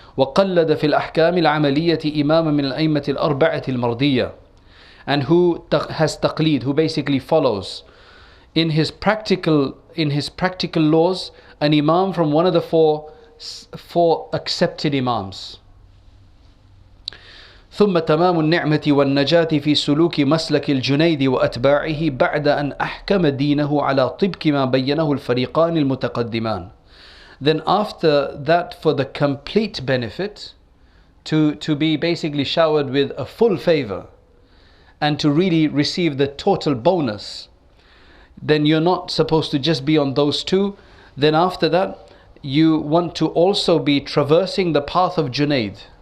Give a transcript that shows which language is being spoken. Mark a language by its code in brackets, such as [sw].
[ar] وَقَلَّدَ فِي الْأَحْكَامِ الْعَمَلِيَّةِ إِمَامًا مِنَ الْأَئِمَّةِ الْأَرْبَعَةِ الْمَرْضِيَّةِ. [en] And who has taqleed, who basically follows in his practical laws an imam from one of the four accepted imams. [ar] ثم تمام النعمة والنجاة في سلوك مسلك الجنيد وأتباعه بعد أن أحكم دينه على طبق ما بينه الفريقان المتقدمان. [en] Then after that, for the complete benefit, to be basically showered with a full favor and to really receive the total bonus, then you're not supposed to just be on those two. Then after that, you want to also be traversing the path of Junaid.